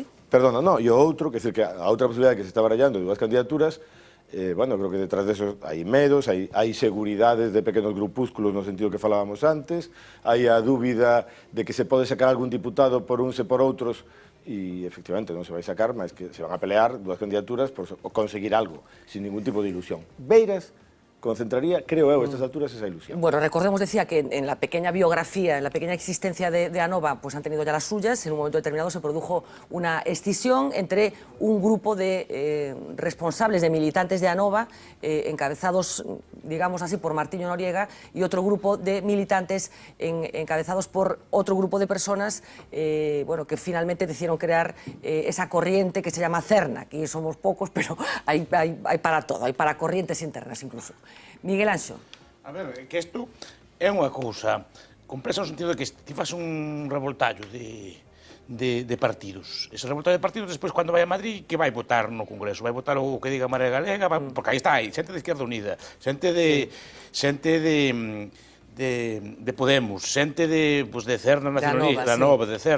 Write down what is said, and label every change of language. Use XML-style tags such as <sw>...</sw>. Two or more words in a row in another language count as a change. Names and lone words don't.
<gl>Perdona, no, e o outro, que decir que a outra posibilidade que se está barallando de dúas candidaturas, bueno,</gl> <es>creo que detrás de eso</es> <gl>hai medos, hai seguridades de pequenos grupúsculos no sentido que falábamos antes, hai a dúbida de que se pode sacar algún diputado por uns e por outros, e efectivamente non se vai sacar, mas que se van a pelear dúas candidaturas por conseguir algo,</gl> <es>sin ningún tipo de ilusión. Beiras concentraría,</es> <gl>creo eu,</gl> <es>a estas alturas, esa ilusión. Bueno, recordemos, decía, que en la pequeña biografía, en la pequeña existencia de Anova, pues han tenido ya las suyas. En un momento determinado se produjo una escisión entre un grupo de responsables, de militantes de Anova, encabezados, digamos así, por Martiño Noriega, y otro grupo de militantes encabezados por otro grupo de personas, bueno, que finalmente decidieron crear esa corriente que se llama Cerna. Aquí somos pocos, pero hay para todo, hay para corrientes internas incluso. Miguel Anxo.</es> <gl>A ver, que isto é unha cousa complexa no sentido de que ti fas un revoltallo de partidos. Ese revoltallo de partidos, despois, cando vai a Madrid, que vai votar no Congreso? Vai votar o que diga Marea Galega, porque aí está, hai xente de Izquierda Unida, xente de Podemos, xente de Cerna nacionalista, da Nova, de Cerna...</gl>